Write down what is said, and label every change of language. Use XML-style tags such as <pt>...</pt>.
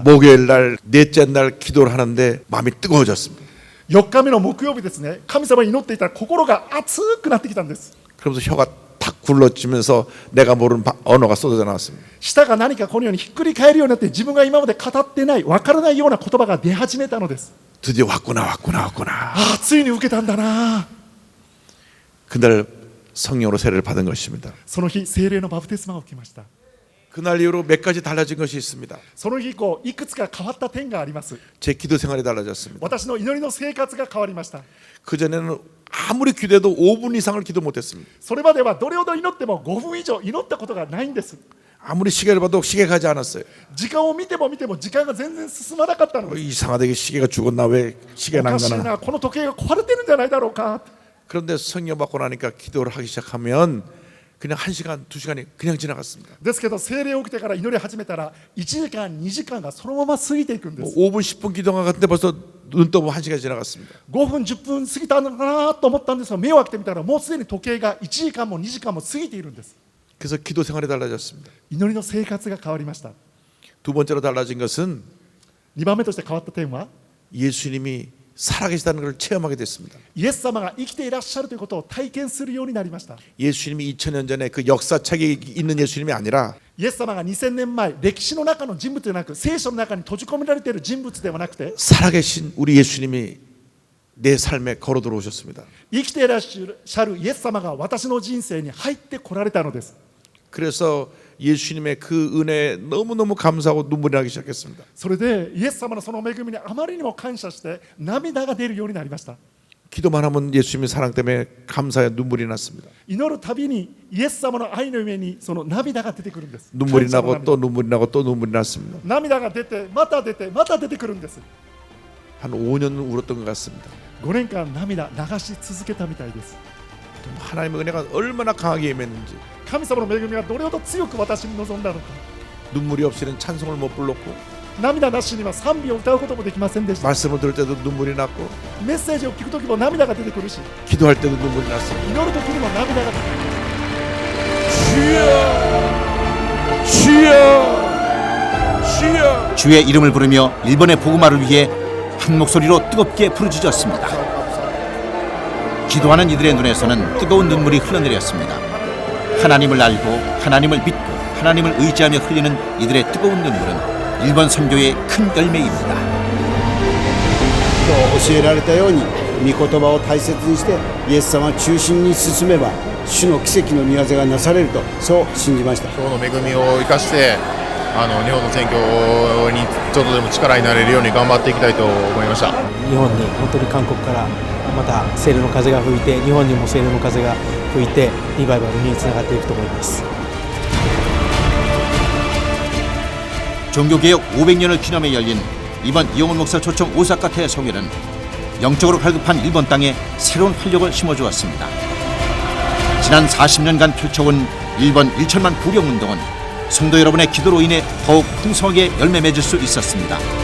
<ko>목요일 날 넷째 날 기도를 하는데 마음이 뜨거워졌습니다.</ko> <ja>4日目の木曜日ですね、神様に祈っていたら心が熱くなってきたんです。</ja> <ko>그러면서 혀가 탁 굴러지면서 내가 모르는 언어가 쏟아져 나왔습니다.</ko> <ja>舌が何かこのようにひっくり返るようになって自分が今まで語ってない分からないような言葉が出始めたのです。</ja> <ko>드디어 왔구나.</ko> <ja>ああ、ついに受けたんだな。</ja> <ko>그날 성령으로 세례를 받은 것입니다.</ko> <ja>その日聖霊のバプテスマを受けました。</ja> <ko>그날 이후로 몇 가지 달라진 것이 있습니다.</ko> <ja>その日以降いくつか変わった点があります。</ja> <ko>제 기도 생활이 달라졌습니다.</ko> <ja>私の祈りの生活が変わりました。</ja> <ko>그전에는 아무리 기도해도 5분 이상을 기도 못했습니다.</ko> <ja>それまではどれほど祈っても5分以上祈ったことがないんです。</ja> <ko>아무리 시계를 봐도 시계 가지 않았어요.</ko> <ja>時間を見ても見ても時間が全然進まなかったのです。</ja> <ko>이상하게 시계가 죽었나 왜 시계가</ko> <ja>おかしい</ja> <ko>난가나.</ko> <ja>な、この時計が壊れてるんじゃないだろうか。</ja> <ko>그런데 성령 받고 나니까 기도를 하기 시작하면 그냥 1시간, 2시간이 그냥 지나갔습니다.</ko> <ja>ですけど聖霊を受けてから祈り始めたら1時間2時間がそのまま過ぎていくんで</ja> <ko>뭐</ko> <ja>す。</ja> <ko>5분, 10분 기도가 갔는데 벌써 눈 떠보면 1시간이 지나갔습니다.</ko> <ja>5分10分過ぎたのかなと思ったんですが、目を開けてみたらもうすでに時計が1時間も2時間も過ぎているんです。</ja> <ko>그래서 기도 생활이 달라졌습니다.</ko> <ja>祈りの生活が変わりました。</ja> <ko>두 번째로 달라진 것은</ko> <ja>2番目として変わった点は</ja> <ko>예수님이 살아계시다는 걸 체험하게 됐습니다.</ko> <ja>イエス様が生きていらっしゃるということを体験するようになりました。</ja> <ko>예수님이 2000년 전에 그 역사책에 있는 예수님이 아니라</ko> <ja>イエス様が2000年前歴史の中の人物ではなく聖書の中に閉じ込められている人物ではなくて</ja> <ko>살아계신 우리 예수님이 내 삶에 걸어 들어오셨습니다.</ko> <ja>生きていらっしゃるイエス様が私の人生に入ってこられたのです。</ja> <ko>그래서 예수님의 그 은혜에 너무너무 감사하고 눈물이 나기 시작했습니다.</ko> <ja>それでイエス様のその恵みにあまりにも感謝して涙が出るようになりました。</ja> <ko>기도만 하면 예수님의 사랑 때문에 감사에 눈물이 났습니다.</ko> <ja>祈るたびにイエス様の愛の上にその涙が出てくるんです。</ja> <ko>눈물이</ko> <ja>感謝の</ja> <ko>나고 또 눈물이 나고 또 눈물이 났습니다.</ko> <ja>涙が出てまた出てまた出てくるんです。</ja> <ko>한 5년 울었던 것 같습니다.</ko> <ja>5年間涙流し続けたみたいです。</ja> <ko>하나님의 은혜가 얼마나 강하게 임했는지</ko> <ja>神様の恵みがどれほど強く私に望んだのか。</ja> <ko>눈물이 없이는 찬송을 못 불렀고</ko> <ja>涙なしには賛美を歌うこともできませんでした。</ja> <ko>말씀을 들을 때도 눈물이 났고</ko> <ja>メッセージを聞くときも涙が出てくるし、</ja> <ko>기도할 때도 눈물이 났습니다.</ko> <ja>祈るときにも涙が出てくる。</ja> <ko>주여 주의 이름을 부르며 일본의 복음화를 위해 한 목소리로 뜨겁게 부르짖었습니다. 기도하는 이들의 눈에서는 뜨거운 눈물이 흘러내렸습니다. 하나님을 알고 하나님을 믿고 하나님을 의지하며 흘리는 이들의 뜨거운 눈물은 일본 선교의 큰 열매입니다.</ko> <ja>教えられたように御言葉を大切にしてイエス様を中心に進めば主の奇跡の御業がなされるとそう信じました。今日の恵みを生かして日本の選挙にちょっとでも力になれるように頑張っていきたいと思いました。日本に本当に韓国からまた聖霊の風が吹いて日本にも聖霊の風が吹いてリバイバルにつながっていくと思います。</ja> <ko>종교개혁 500년을 기념해 열린 이번 이용훈 목사 초청 오사카 대성회는 영적으로 갈급한 일본 땅에 새로운 활력을 심어주었습니다. 지난 40년간 펼쳐온 일본 1천만 부령운동은 성도 여러분의 기도로 인해 더욱 풍성하게 열매 맺을 수 있었습니다.</ko>